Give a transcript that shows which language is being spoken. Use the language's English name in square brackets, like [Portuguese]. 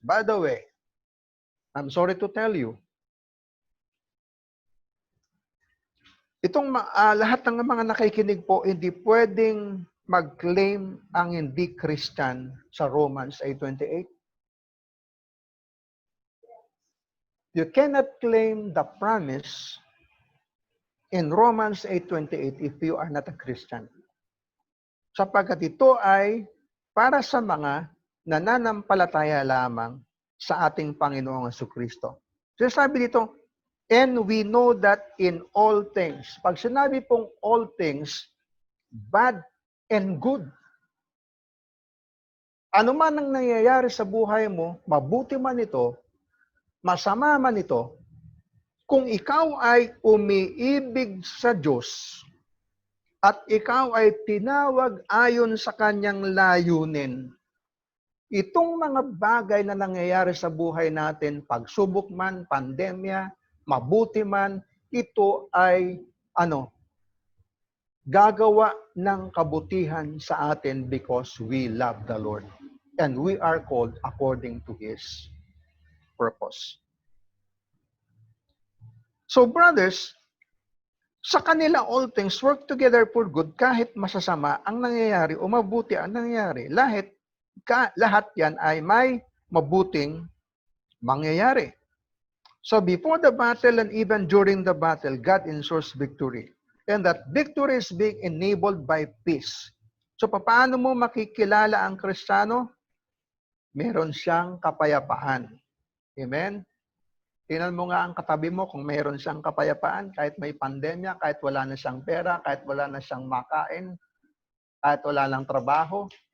[English] By the way, I'm sorry to tell you, [Filipino] itong lahat ng mga nakikinig po, hindi pwedeng mag-claim ang hindi Christian sa Romans 8:28. [English] You cannot claim the promise in Romans 8:28 if you are not a Christian. [Filipino] Sapagkat ito ay para sa mga nananampalataya lamang sa ating Panginoong Jesucristo. [English] So [Filipino] sabi dito, [English] and we know that in all things. [Filipino] Pag sinabi pong [English] all things, bad and good. [Filipino] Ano man ang nangyayari sa buhay mo, mabuti man ito, masama man ito, kung ikaw ay umiibig sa Diyos at ikaw ay tinawag ayon sa kanyang layunin, itong mga bagay na nangyayari sa buhay natin, pagsubok man, pandemya, mabuti man, ito ay gagawa ng kabutihan sa atin [English] because we love the Lord and we are called according to His purpose. [Filipino] So brothers, sa kanila [English] all things work together for good [Filipino] kahit masasama ang nangyayari o mabuti ang nangyayari. Lahat yan ay may mabuting mangyayari. [English] So before the battle and even during the battle, God ensures victory. And that victory is being enabled by peace. [Filipino] So paano mo makikilala ang Kristiyano? Meron siyang kapayapaan. Amen? Tingnan mo nga ang katabi mo kung meron siyang kapayapaan, kahit may pandemya, kahit wala na siyang pera, kahit wala na siyang makain, kahit wala nang trabaho.